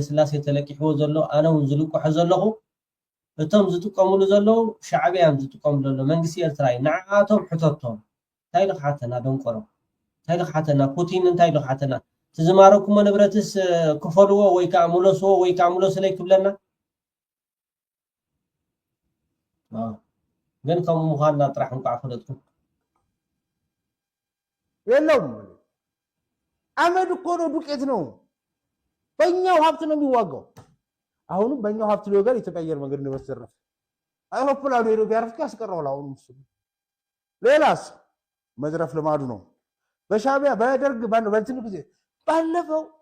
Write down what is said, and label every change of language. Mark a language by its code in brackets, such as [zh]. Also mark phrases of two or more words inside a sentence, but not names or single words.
[ti] ስላሴ ተለቂሕዎ ዘሎ ኣነ እውን ዝልቆሖ ዘለኹ እቶም ዝጥቀሙሉ ዘለው ሻዕብያን ዝጥቀሙሉ ዘሎ መንግስቲ ኤርትራ ንዓቶም ሕተቶም እንታይ ልኽሓተና ደንቆሮ እንታይ ልኽሓተና ፑቲን እንታይ ልኽሓተና ትዝማረኩሞ ንብረትስ ክፈልዎ ወይ ከዓ ሙለስዎ ወይ ከዓ ሙለስለይ ክብለና ግን ከም ምዃንና ጥራሕ እንኳዕ ፈለጥኩም [am] የለውም አመድ እኮ ነው ዱቄት ነው በእኛው ሀብት ነው የሚዋጋው አሁንም በእኛው ሀብት ሊወጋር ኢትዮጵያ አየር መንገድ ንብረት ዘረፈ አይሮፕላኑ ሄዶ ቢያርፍ ያስቀረው አሁንም እሱ ሌላስ መዝረፍ ልማዱ ነው በሻዕቢያ በደርግ በእንትን ጊዜ ባለፈው